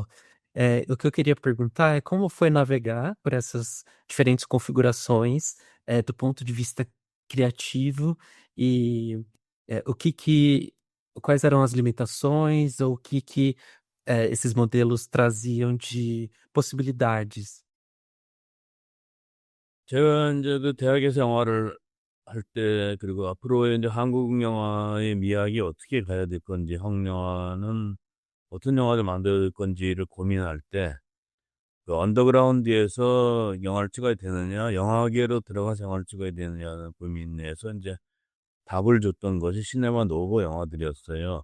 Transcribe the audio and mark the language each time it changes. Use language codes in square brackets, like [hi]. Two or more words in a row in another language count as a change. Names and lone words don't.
[pt] O que eu queria perguntar é como foi navegar por essas diferentes configurações, do ponto de vista criativo e o quais eram as limitações ou o que esses modelos traziam de possibilidades. [ko] 제가 이제 그 대학에서 영화를 할 때, 그리고 앞으로의 이제 한국 영화의 미학이 어떻게 가야 될 건지, 한국 영화는 어떤 영화를 만들 건지를 고민할 때, 그 언더그라운드에서 영화를 찍어야 되느냐, 영화계로 들어가서 영화를 찍어야 되느냐는 고민에서 이제 답을 줬던 것이 시네마 노보 영화들이었어요.